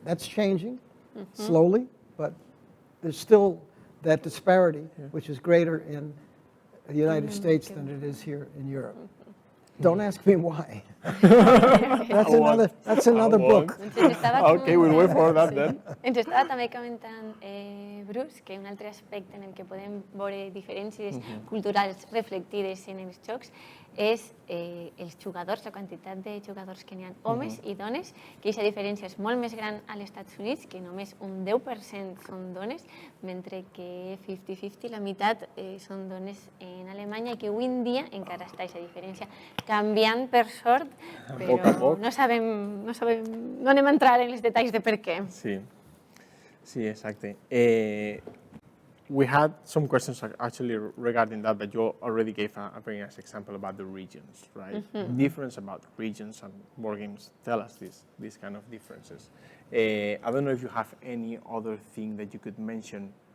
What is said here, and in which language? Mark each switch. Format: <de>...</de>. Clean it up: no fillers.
<en>That's changing slowly, but there's still that disparity, which is greater in the United States than it is here in Europe. Don't ask me why. That's another book. Okay, we'll wait for that then.</en> <ca>Ens estava també comentant Bruce que un altre aspecte en el que podem veure diferències culturals reflectides en els jocs és els jugadors, la quantitat de jugadors que n'hi ha, homes i dones, que aquesta diferència és molt més gran als Estats Units, que només un 10% són dones, mentre que 50-50, la meitat són dones en Alemanya, i que avui en dia encara està aquesta diferència canviant per sort, però no sabem, no anem a entrar en els detalls de per què. Sí, exacte.</ca> <en>We had some questions actually regarding that, but you already gave a very nice example about the regions, right? Difference about regions and board games tell us these kind of differences. I don't know if you have any other thing that you could mention</en>